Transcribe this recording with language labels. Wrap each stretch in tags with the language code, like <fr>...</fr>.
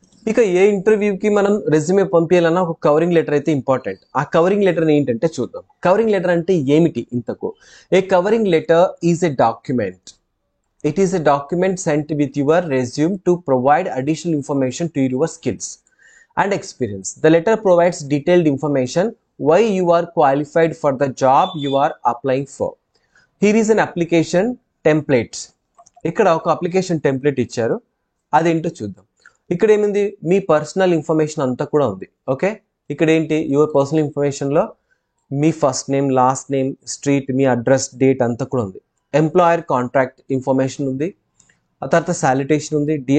<te>ఇక ఏ ఇంటర్వ్యూకి మనం రెజ్యూమే పంపించాలన్నా ఒక కవరింగ్ లెటర్ అయితే ఇంపార్టెంట్. ఆ కవరింగ్ లెటర్ ఏంటంటే చూద్దాం. కవరింగ్ లెటర్ అంటే ఏమిటి ఇంతకు?</te> <en>A covering letter is a document. It is a document sent with your resume to provide additional information to your skills and experience. The letter provides detailed information why you are qualified for the job you are applying for. Here is an application template.</en> <te>ఇక్కడ ఒక application template ఇచ్చారు, అదేంటో చూద్దాం. ఇక్కడ ఏముంది? మీ personal information అంతా కూడా ఉంది. ఓకే, ఇక్కడ ఏంటి? Your personal ఇన్ఫర్మేషన్లో మీ first name, last name, street, మీ address, date అంతా కూడా ఉంది. ఎంప్లాయర్ కాంట్రాక్ట్ ఇన్ఫర్మేషన్ ఉంది. ఆ తర్వాత శాలిటేషన్ ఉంది.</te>